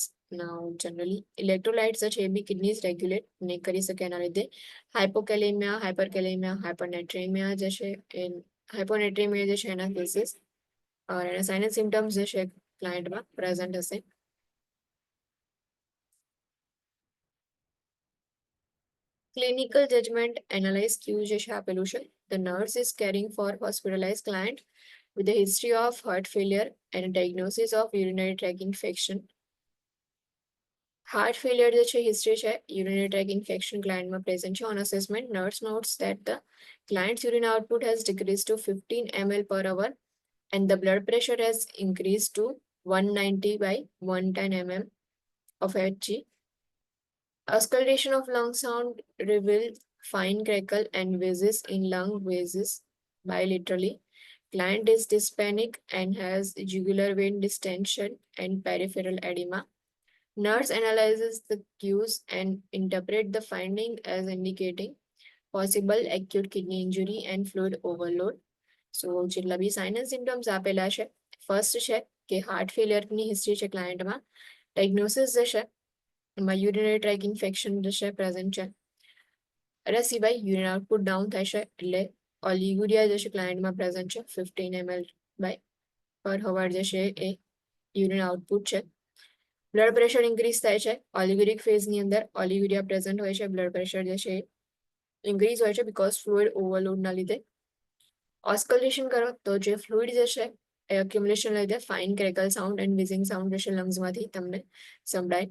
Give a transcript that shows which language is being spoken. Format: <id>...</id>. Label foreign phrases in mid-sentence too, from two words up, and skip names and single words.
<en>now generally electrolytes</en> <gu>જે છે એ બી</gu> <en>kidneys regulate</en> <gu>નહીં કરી શકે એના લીધે</gu> <en>hypokalemia, hyperkalemia, hypernatremia</en> <gu>જે છે એ હાઇપોનેટ્રેમિયા જે છે એના કેસીસ और એના</gu> <en>sign and symptoms</en> <gu>જે છે</gu> <en>clientમાં present</en> <gu>હશે.</gu> <en>clinical judgment analyze cue</en> <gu>જે છે આપેલું છે.</gu> <en>The nurse is caring for hospitalized client with a history of heart failure and a diagnosis of urinary tract infection. Heart failure</en> <gu>જે છે હિસ્ટ્રી છે,</gu> <en>urinary tract infection ક્લાયન્ટમાં પ્રેઝન્ટ છે. On assessment, nurse notes that the client's urine output has decreased to 15 ml per hour and the blood pressure has increased to 190 by 110 mm of Hg. Auscultation of lung sound revealed fine crackle and wheezes in lung wheezes bilaterally. Client is dyspneic and has jugular vein distension and peripheral edema. Nurse analyzes the cues and interpret the finding as indicating possible acute kidney injury and fluid overload. So,</en> <gu>જેટલા બી</gu> <en>sign and symptoms</en> <gu>આપેલા છે, ફર્સ્ટ છે કે</gu> <en>heart failureની history</en> <gu>છે ક્લાયન્ટમાં. ડાયગ્નોસિસ જે છે એમાં</gu> <en>urinary tract infection</en> <gu>જે છે પ્રેઝન્ટ છે. એના સિવાય</gu> <en>urine output down</en> <gu>થાય છે એટલે ઓલિગુરિયા જે છે ક્લાયન્ટમાં પ્રેઝન્ટ છે</gu> <en>15 ml by per hour</en> <gu>જે છે એ</gu> <en>urine output</en> <gu>છે.</gu> <en>blood pressure increase</en> <gu>થાય છે</gu> <en>oliguric phaseની</en> <gu>અંદર</gu> <en>oliguria present</en> <gu>હોય છે.</gu> <en>blood pressure</en> <gu>જે છે ઇન્ક્રીઝ હોય છે</gu> <en>because fluid overloadના</en> <gu>લીધે. ઓસ્કલેશન કરો તો જે ફ્લુઇડ જે છે એ અક્યુમ્યુલેશન લીધે</gu> <en>fine crackle sound and wheezing sound</en> <gu>જે છે લંગ્સમાંથી તમને સંભળાય.</gu>